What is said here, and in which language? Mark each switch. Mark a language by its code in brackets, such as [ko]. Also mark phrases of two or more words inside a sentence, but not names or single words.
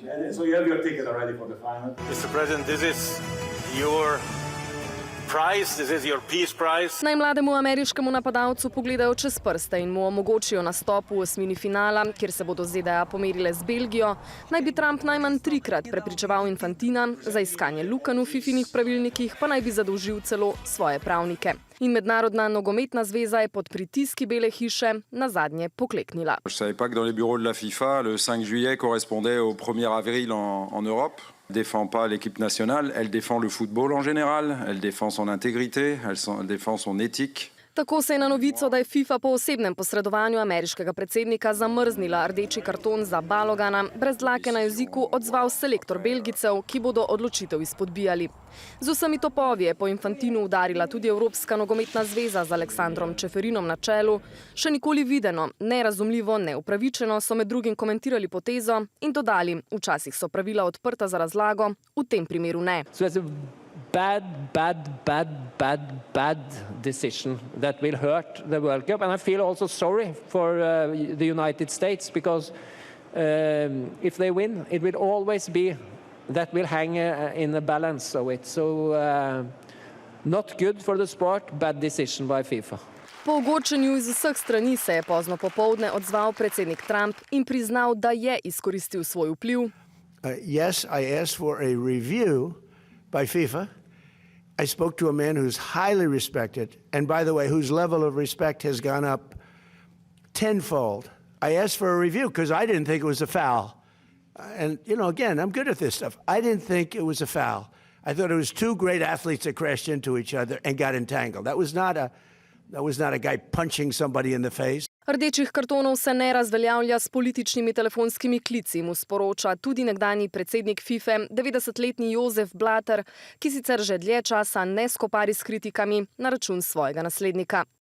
[sl] Naj mlademu ameriškemu napadalcu pogledajo čez prste in mu omogočijo nastop v osmini finala, kjer se bodo ZDA pomerile z Belgijo, naj bi Trump najmanj 3-krat prepričeval Infantina, za iskanje lukenj v FIFInih pravilnikih pa naj bi zadolžil celo svoje pravnike. In Mednarodna nogometna zveza je pod pritiski Bele hiše nazadnje pokleknila. [fr] Je savais pas que dans les bureaux de la FIFA, le 5 juillet correspondait au 1er avril en Europe. Elle ne défend pas l'équipe nationale, elle défend le football en général, elle défend son intégrité, elle défend son éthique. [sl] Tako se je na novico, da je FIFA po osebnem posredovanju ameriškega predsednika zamrznila rdeči karton za Balogana, brez dlake na jeziku odzval selektor Belgijcev, ki bodo odločitev izpodbijali. Z vsemi topovi je po Infantinu udarila tudi Evropska nogometna zveza z Aleksandrom Čeferinom na čelu. Še nikoli videno, nerazumljivo, neupravičeno so med drugim komentirali potezo in dodali, včasih so pravila odprta za razlago, v tem primeru ne. [en] Bad decision that will hurt the World Cup. And I feel also sorry for the United States because if they win, it will always be that will hang in the balance of it. So not good for the sport, bad decision by FIFA. [sl] Po ogorčenju iz vseh strani se je pozno popoldne odzval predsednik Trump in priznal, da je izkoristil svoj vpliv. [en] Yes, I asked for a review by FIFA. I spoke to a man who's highly respected, and by the way, whose level of respect has gone up tenfold. I asked for a review because I didn't think it was a foul. And, you know, again, I'm good at this stuff. I didn't think it was a foul. I thought it was two great athletes that crashed into each other and got entangled. That was not a guy punching somebody in the face. [sl] Rdečih kartonov se ne razveljavlja s političnimi telefonskimi klici, mu sporoča tudi nekdanji predsednik FIFA, 90-letni Josef Blatter, ki sicer že dlje časa ne skopari s kritikami na račun svojega naslednika.